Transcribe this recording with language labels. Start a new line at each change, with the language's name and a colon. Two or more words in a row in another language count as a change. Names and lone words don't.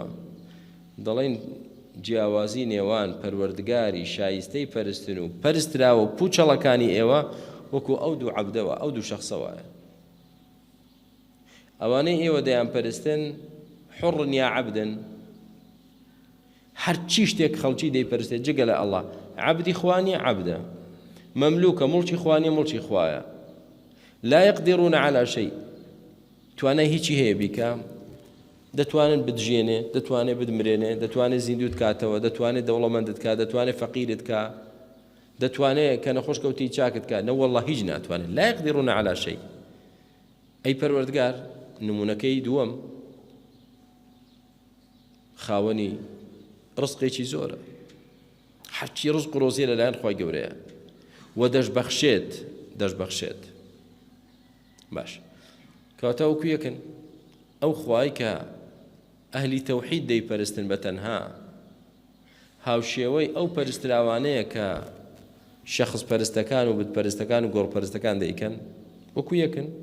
Central Kurdish: دەڵێن جیاوازی نێوان پەروەردگاری شایستەی پەرستن و پەرستراوە و پوچەڵەکانی ئێوە وەکو ئەو دوو عەبدەوە، ئەو دوو شەخسەوەیە. ئەوانەی ئێوە دەیان پەرستن حوڕن یا عەبدن، هەرچی شتێک خەڵکی دەیپەرستێت جگە لە ئەڵڵا. عەبدی خوانیە عەبدە، مەملوکە مڵکی خوانیە مڵکی خوایە.
Arabic: لا يقدرون على شيء،
Central Kurdish: توانای هیچی هەیە بیکە، دەتوانن بدژێنێ، دەتوانێت بدمرێنێ، دەتوانێت زیندوت کاتەوە، دەتوانێت دەوڵەمەندت کات، دەتوانێت فەقیرت کە، دەتوانێت کە نەخۆشکەوتی چاکت کات. نە وەڵڵا هیچ ناتوانێت.
Arabic: لا يقدرون على شيء.
Central Kurdish: ئەی پەروەردگار نمونەکەی دووەم خاوەنی ڕزقێکی زۆرە، هەرچی ڕزق و ڕۆزیە لەلایەن خوای گەورەیە و دەشبەخشێت. باش کەواتە وەکو یەکن ئەو خوای کە ئەهلی تەوحید دەیپەرستن بە تەنها، هاوشێوەی ئەو پەرستراوانەیە کە شەخص پەرستەکان و بتپەرستەکان و گۆڕپەرستەکان دەیکەن، وەکو یەکن.